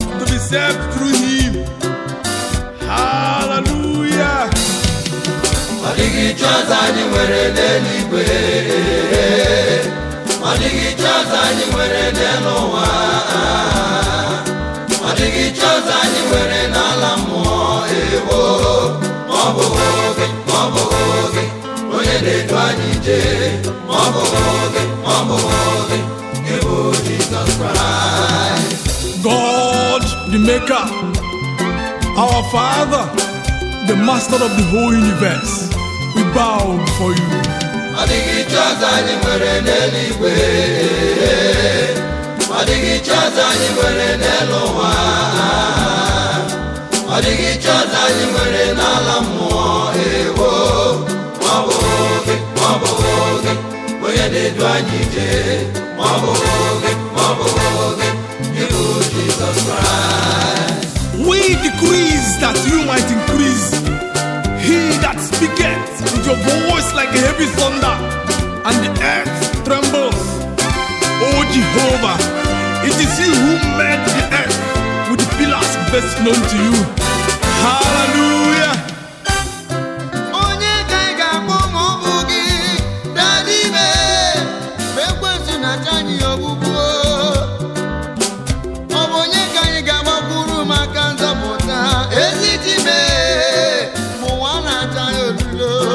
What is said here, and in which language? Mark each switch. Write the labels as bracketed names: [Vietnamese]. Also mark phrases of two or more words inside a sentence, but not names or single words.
[English] to be saved through him. Hallelujah. [Igbo] Ọ dịghị chi ọzọ anyị nwere n'eluigwe. Ọ dịghị chi ọzọ anyị nwere n'elu ụwa. Ọ dịghị chi ọzọ anyị nwere n'ala mmụọ. Ewo, ma ọ bụ oge, ma ọ bụ oge, onye na-edu anyị ije. Ma ọ bụ oge, ma ọ bụ oge, gị bụ Jesus Christ. [English] God, the maker, our Father, the master of the whole universe, we bow before you. [Igbo] Ọ dịghị chi ọzọ anyị nwere n'eluigwe. Ọ dịghị chi ọzọ anyị nwere n'elu ụwa. Ọ dịghị chi ọzọ anyị nwere n'ala mmụọ. Ewo, ma ọ bụ oge, ma ọ bụ oge, onye na-edu anyị ije. Ma ọ bụ oge, ma ọ bụ oge, gị bụ Jesus Christ. [English] We decrease that you might increase. He that speaketh with your voice like a heavy thunder, and the earth trembles. O Jehovah, it is you who made the earth with the pillars best known to you. Hallelujah. [Igbo] Onye ka anyị ga-akpọ ma ọ bụ gị, Daddy mee, mgbe ekwensu na-acha anyị ogbugbu? Ọ bụ onye ka anyị ga-agbakwuru maka nzọpụta? Ezi di mee, mgbe ụwa na-acha ya olulo.